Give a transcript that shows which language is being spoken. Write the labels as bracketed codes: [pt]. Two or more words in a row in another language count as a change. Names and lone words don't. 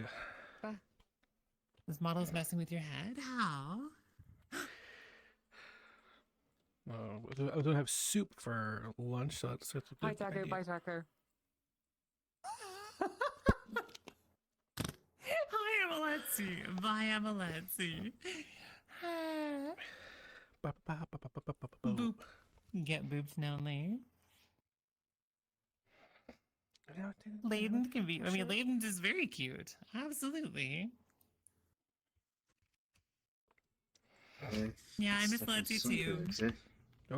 [en] This model's messing with your head. How? I don't have soup for lunch, so that's a Bye, good Tucker. idea. Bye, Tucker. Hi, Amaletsi. Bye, Amaletsi. Ba, ba, ba, ba, ba, ba, ba, ba. Boop. Get boobs only. Layden can be. I mean, Layden is very cute. Absolutely. Yeah, I miss Letty too. Oh,